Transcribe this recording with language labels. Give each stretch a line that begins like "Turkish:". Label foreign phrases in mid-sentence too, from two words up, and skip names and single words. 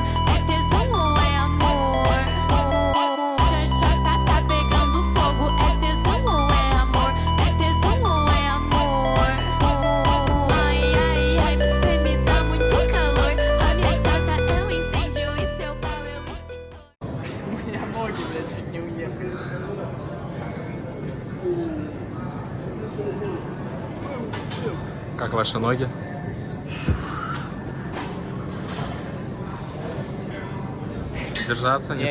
Portuguese: É tesão ou é amor? Chata tá pegando fogo. É tesão ou é amor? É tesão ou é amor? Ai, ai, ai, você me dá muito calor. A minha chata é o incêndio e seu pau é o extintor.
Russian: У меня ноги, блядь, чуть не уехали. Как ваши ноги? Держаться, не